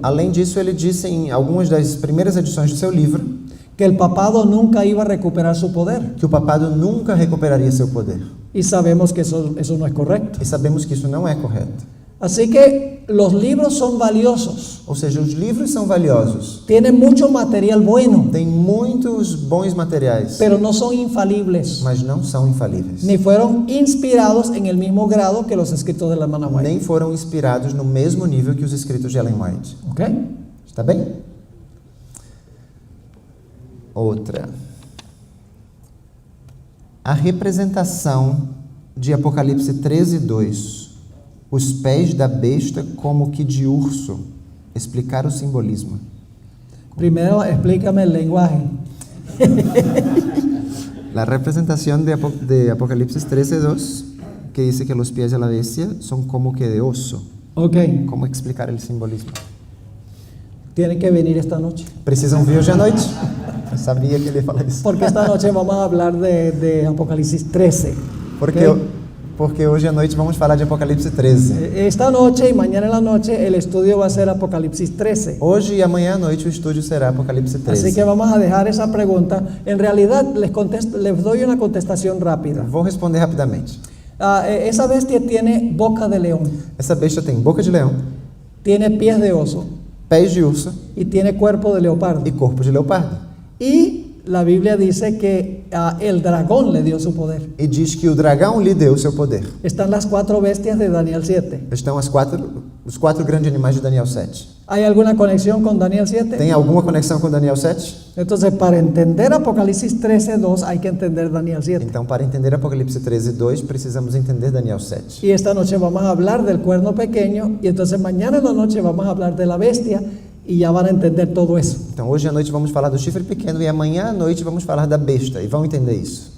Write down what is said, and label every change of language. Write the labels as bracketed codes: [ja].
[pt] Além disso, ele disse em algumas das primeiras edições do seu livro [es] que el papado nunca iba a recuperar su poder. [pt] que o papado nunca recuperaria seu poder. [es] Y sabemos que eso no es correcto. [pt] E sabemos que isso não é correto. [es] Así que los libros son valiosos, [pt] Ou seja, os livros são valiosos, [es] tienen mucho material bueno, [pt] têm muitos bons materiais, [es] pero no son infalibles, [pt] mas não são infalíveis. [es] ni fueron inspirados en el mismo grado que los escritos de la hermana White. [pt] Nem foram inspirados no mesmo nível que os escritos de Ellen White. [es] ¿Ok? [pt] Está bem? Outra. A representação de Apocalipse 13:2. Os pés da besta como que de urso. Explicar o simbolismo. [es] Primero explícame el lenguaje. La representación de Apocalipsis 13:2, que dice que los pies de la bestia son como que de oso. Ok, ¿Cómo explicar el simbolismo? tienen que venir esta noche, [pt] Precisam vir hoje à noite? Eu sabia que ele ia falar isso. [es] porque esta noche vamos a hablar de Apocalipsis 13. [pt] Porque, Ok? porque hoje à noite vamos falar de Apocalipse 13. [es] Esta noche y mañana en la noche el estudio va a ser Apocalipsis 13. [pt] Hoje e amanhã à noite o estúdio será Apocalipse 13. [es] Así que vamos a dejar esa pregunta. En realidad les doy una contestación rápida. [pt] Vou responder rapidamente. [es] Esa bestia tiene boca de león, [pt] Essa besta tem boca de leão, [es] tiene pies de oso [pt] pés de urso [es] y tiene cuerpo de leopardo. [pt] e corpo de leopardo. [es] Y la Biblia dice que el dragón le dio su poder. [pt] E diz que o dragão lhe deu seu poder. [es] Están las 4 bestias de Daniel 7. [pt] Estão os quatro grandes animais de Daniel 7. [es] ¿Hay alguna conexión con Daniel 7? [pt] Tem alguma conexão com Daniel 7? [es] Entonces, para entender Apocalipsis 13:2 hay que entender Daniel 7. [pt] Então, para entender Apocalipse 13:2, precisamos entender Daniel 7. [es] Y esta noche vamos a hablar del cuerno pequeño y entonces mañana en la noche vamos a hablar de la bestia y ya van a entender todo eso. [pt] Então, hoje à noite vamos falar do chifre pequeno e amanhã à noite vamos falar da besta e vão entender isso.